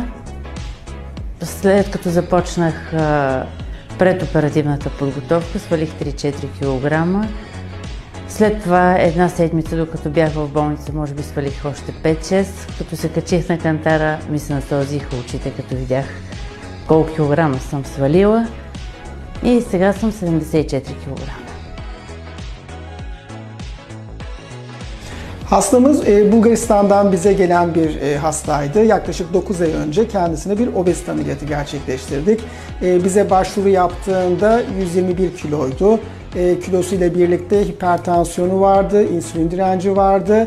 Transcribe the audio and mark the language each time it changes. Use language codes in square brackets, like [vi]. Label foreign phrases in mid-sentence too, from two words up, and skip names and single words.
[bg] След като започнах предоперативната подготовка, свалих 3-4 кг. След това една седмица, докато бях в болница, може би свалих още 5-6. Като се качих на кантара, ми се насълзиха очите, като видях колко килограма съм свалила. И сега съм 74 кг. [tr] Hastamız Bulgaristan'dan bize gelen bir hastaydı. Yaklaşık 9 ay önce kendisine bir obezite ameliyatı gerçekleştirdik. Bize başvuru yaptığında 121 kiloydu. Kilosuyla birlikte hipertansiyonu vardı, insülin direnci vardı.